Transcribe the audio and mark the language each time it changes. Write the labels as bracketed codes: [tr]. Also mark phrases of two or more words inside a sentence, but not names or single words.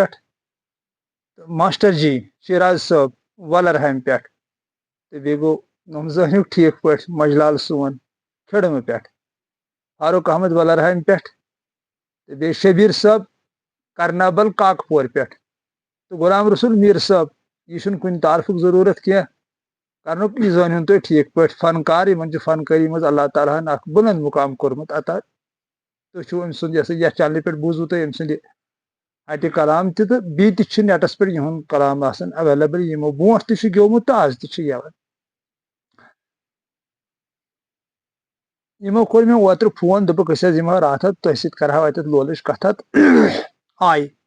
[ks] ماسٹر جی شیراز صٲب ولرہامہ پہ بی گو نم زٲنِو ٹھیک پہ مجلال سون کھڑمہ پہ فاروق احمد ولرہامہ پہ بی شبیر صٲب کرنابل کاک پور پہ تو غلام رسول میر صٲب یہ کن تعارفک ضرورت کی کرنک یہ زٲنِو تُہۍ ٹھیک پہ فنکار ان فنکاری مز اللہ تعالیٰ ہن اخ بلند مقام کورمت عطا تُہۍ چھو أمۍ سُنٛد یتھ چنلہِ پہ بوٗزوٕ تُہۍ أمۍ سٕنٛدِ اتہِ کلام تہِ تہٕ بیٚیہِ تہِ چھِ نیٹس پٮ۪ٹھ یِہُنٛد کلام آسان ایویلیبل یِمو برونٛٹھ تہِ چھُ گیومُت تہٕ آز تہِ چھُ گیوان یِمو کوٚر مےٚ اوترٕ فون دوٚپُکھ أسۍ حظ یِمو راتھ تۄہہِ سۭتۍ کرہاو اتٮ۪تھ لولٕچ کتھا آیہِ